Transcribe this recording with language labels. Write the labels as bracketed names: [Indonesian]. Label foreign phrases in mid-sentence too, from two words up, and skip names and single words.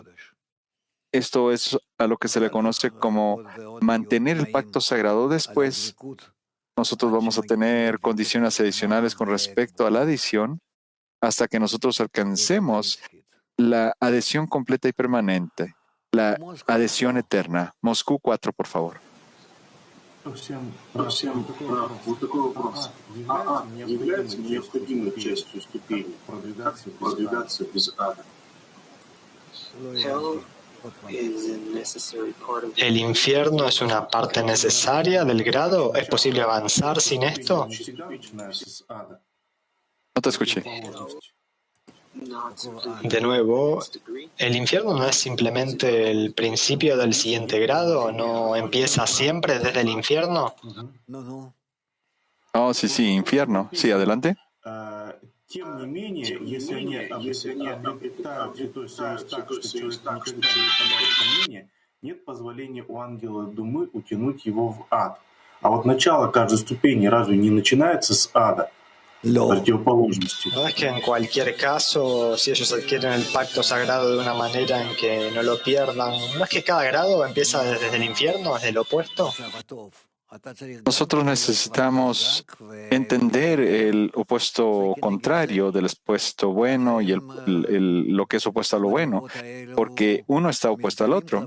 [Spanish] Esto es a lo que se le conoce como mantener el pacto sagrado. Después nosotros vamos a tener condiciones adicionales con respecto a la adición hasta que nosotros alcancemos la adhesión completa y permanente, la adhesión eterna. Moscú 4, por favor. [Russian] Всем прав. Вот такой вопрос. Ад является необходимой частью ступени, как продвигаться без ада? [Spanish] ¿El infierno es una parte necesaria del grado? ¿Es posible avanzar sin esto? No te escuché. De nuevo, ¿el infierno no es simplemente el principio del siguiente grado? ¿No empieza siempre desde el infierno? Oh, sí, infierno. Sí, adelante. [Russian] Тем не менее, если они обретают Святой Союз так, что человек никогда не впадает в сомнение, нет позволения у ангела Думы утянуть его в ад. А вот начало каждой ступени разве не начинается с ада? Противоположности. [Spanish] ¿No es que en cualquier caso, si ellos adquieren el pacto sagrado de una manera en que no lo pierdan, ¿no es que cada grado empieza desde el infierno, desde el opuesto? Nosotros necesitamos entender el opuesto contrario del opuesto bueno y lo que es opuesto a lo bueno, porque uno está opuesto al otro.